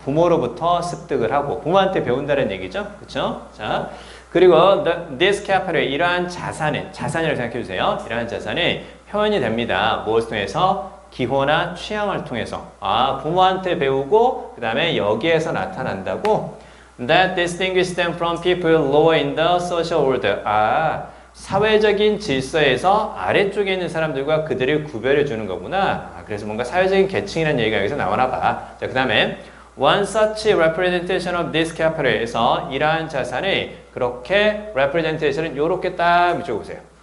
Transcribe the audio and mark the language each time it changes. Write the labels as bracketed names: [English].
[Korean] 부모로부터 습득을 하고 부모한테 배운다는 얘기죠. 그쵸? 자, 그리고 [English] this capital, [Korean] 이러한 자산은, 자산이라고 생각해 주세요. 이러한 자산은 표현이 됩니다. 무엇을 통해서? 기호나 취향을 통해서. 부모한테 배우고 그 다음에 여기에서 나타난다고. [English] That distinguishes them from people lower in the social order. [Korean] 사회적인 질서에서 아래쪽에 있는 사람들과 그들을 구별해 주는 거구나. 그래서 뭔가 사회적인 계층이라는 얘기가 여기서 나오나 봐. 자, 그 다음에 [English] One such representation of this capital [Korean] 에서 이러한 자산을 그렇게 representation을 이렇게 딱 붙여보세요.